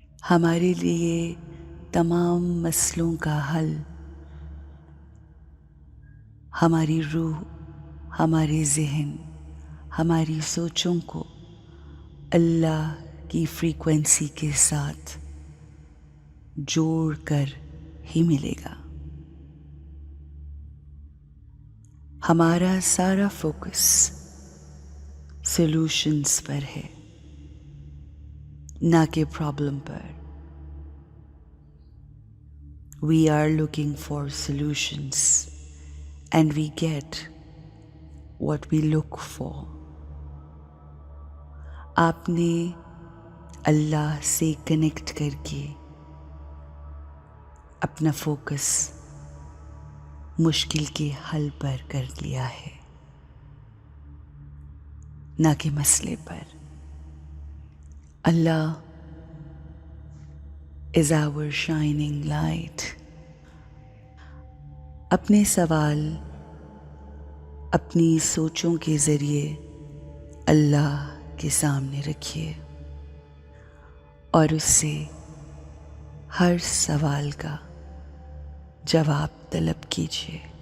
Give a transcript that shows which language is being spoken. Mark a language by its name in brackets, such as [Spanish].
[Urdu] ہمارے لیے تمام مسئلوں کا حل ہماری روح، ہمارے ذہن، ہماری سوچوں کو اللہ کی فریکوینسی کے ساتھ جوڑ کر ہی ملے گا. ہمارا سارا فوکس سولوشنز پر ہے، نہ کہ problem per. [English] We are looking for solutions and we get what we look for. [Urdu] آپ نے اللہ سے کنیکٹ کر کے اپنا فوکس مشکل کے حل پر کر لیا ہے، نہ کہ مسئلے پر. [English] Allah is our shining light. [Urdu] اپنے سوال اپنی سوچوں کے ذریعے اللہ کے سامنے رکھیے اور اس سے ہر سوال کا جواب طلب کیجیے.